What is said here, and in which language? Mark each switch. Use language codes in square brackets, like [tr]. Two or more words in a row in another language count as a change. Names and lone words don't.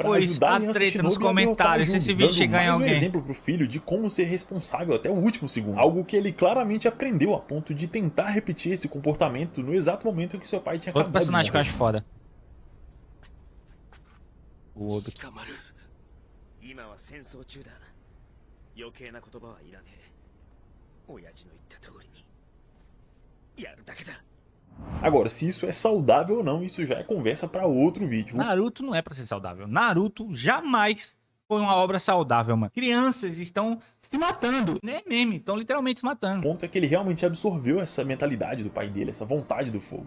[pt] depois ajudar a Aliança treta nos Shinobi a derrotar comentários, se Jun, esse vídeo dando chegar em mais alguém. um exemplo pro filho de como ser responsável até o último segundo. Algo que ele claramente aprendeu a ponto de tentar repetir esse comportamento no exato momento em que seu pai tinha Outro acabado personagem de que eu morrer. acho foda. O outro. [ja] 捕まる今は戦争中だ余計な言葉はいらねえ親父の言った通りにやるだけだ [pt] Agora, se isso é saudável ou não, isso já é conversa pra outro vídeo. Naruto não é pra ser saudável. Naruto jamais foi uma obra saudável, mano. Crianças estão se matando, né, meme? Estão literalmente se O matando. ponto é que ele realmente absorveu essa mentalidade do pai dele, essa vontade do fogo.